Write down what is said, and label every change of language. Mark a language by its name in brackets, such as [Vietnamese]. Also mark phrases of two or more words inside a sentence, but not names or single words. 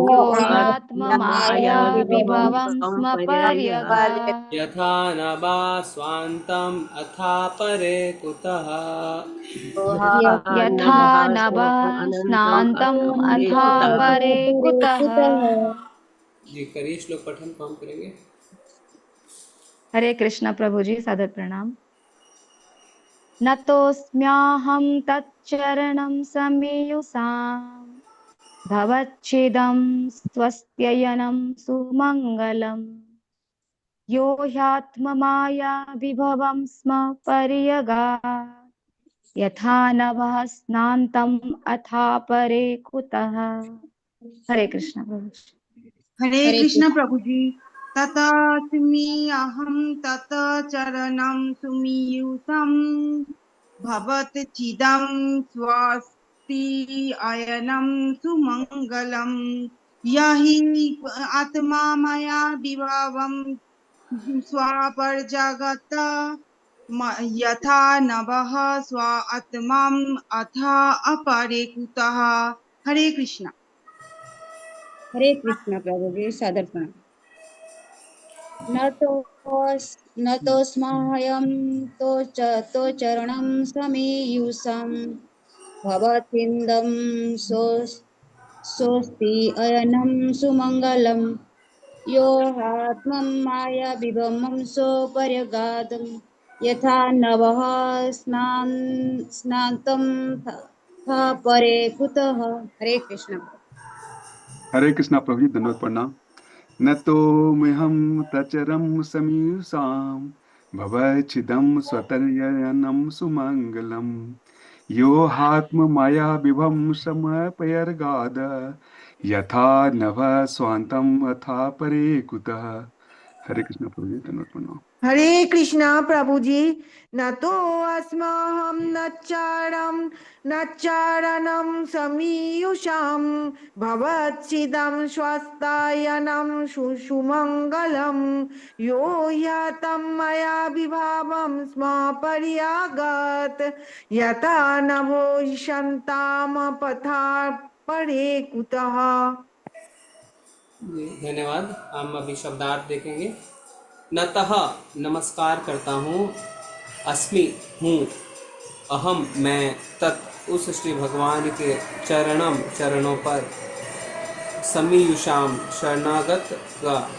[Sanskrit] यो आत्ममाया ह्यात्ममाया विभवं विभवं स्म पर्यायात्। पर्यगात्। यथा नभा स्वान्तम् अथा परे कुतः यथा यथा नभः नभः स्वानन्तम् स्नान्तम् अथा अपरिकृतः। परे कुतः। [Hindi] जी करिए श्लोक पठन कौन करेंगे। हरे कृष्ण प्रभु जी सादर प्रणाम। [Sanskrit] न तोऽस्म्यहं तच्चरणं समीयुषाम्। भवच्छिदं स्वस्त्ययनं सुमङ्गलम्। यो ह्यात्ममाया विभवं स्म पर्यगात्। यथा नभः स्नान्तम् अथा परे कुतः। [Hindi] हरे कृष्ण प्रभु। हरे कृष्ण प्रभु जी। [Sanskrit] ततस्मि अहं तत चरणं सुमीयुषं भवत चिदं स्वस्ति अयनं सुमङ्गलं यहि आत्मा मया विभवं स्वापर्जगत यथा नभः स्व आत्माम् अथा अपरे कुतः। [Hindi] हरे कृष्ण। हरे कृष्ण प्रभु जी सादर प्रणाम। [Sanskrit] न तोऽस्म्यहं तो चरणं समीयुषं भवतीन्दं सोऽस्ति अयनं सुमङ्गलं यो हात्मं माया विभमं सोपर्यगातं यथा नभः स्नातं था परे कुतः। [Hindi] हरे कृष्ण। हरे कृष्णा प्रभु जी, धन्यवाद प्रणाम। [Sanskrit] न तो मिहं तचरं समीयुषां भवच्छिदं स्वतर्यनं सुमङ्गलम् यो हात्म माया विभं समर्पयर्गाद यथा नभ स्वान्तं अथा परे कुतः। [Hindi] हरे कृष्ण प्रभु जी धन्यवाद प्रणाम। हरे कृष्णा प्रभु जी। [Sanskrit] न तो अस्माहं न चारणं समीयुषां भवत्सिदं स्वस्तायनं सुमङ्गलं यो ह्यतं मया विभावं स्म पर्यागत यथा नभो शन्ताम पथा परे कुतः। [Hindi] जी धन्यवाद। हम अभी शब्दार्थ देखेंगे। नतः नमस्कार करता हूँ, अस्मि हूँ, अहम मैं, तत् उस श्री भगवान के चरणों पर, समीयुषाम शरणागत का,